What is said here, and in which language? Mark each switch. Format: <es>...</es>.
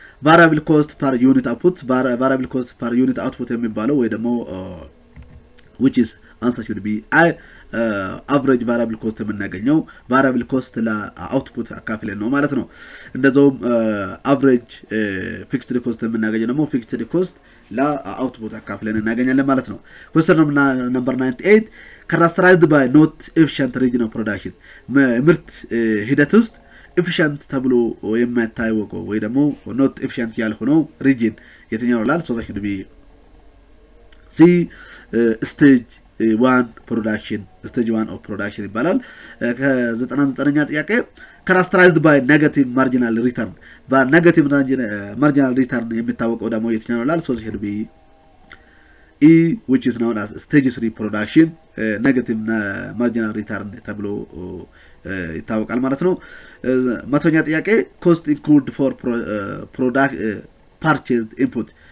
<en>Variable cost per unit output. Variable cost per unit output</en> <am>የሚባለው ወይ ደግሞ</am> <en>which is answer should be I average variable cost</en> <am>የምናገኘው</am> <en>variable cost</en> <am>ለአውትፑት አካፍለን ነው ማለት ነው። እንደዛውም</am> <en>average fixed cost</en> <am>የምናገኘው ደግሞ</am> <en>fixed cost</en> <am>ለአውትፑት አካፍለን እናገኛለን ማለት ነው።</am> <en>Question number 98. Characterized by not efficient region of production.</en> <am>ምርት ሂደት ውስጥ efficient ተብሎ የማይታወቀው ወይ ደግሞ</am> <en>not efficient</en> <am>ያልሆነው region የትኛው ነው?</am> <en>so that should be C stage 1 production. stage 1 of production</en> <am>ይባላል። ከ99ኛ ጥያቄ</am> <en>characterized by negative marginal return.</en> <am>በnegative marginal return የሚታወቀው ደግሞ የትኛው ነው?</am> <en>so that should be E which is known as stage 3 production. negative marginal return</en> <am>ተብሎ ይታወቃል ማለት ነው። መቶኛ ጥያቄ</am> <en>cost incurred for product purchased input.</en>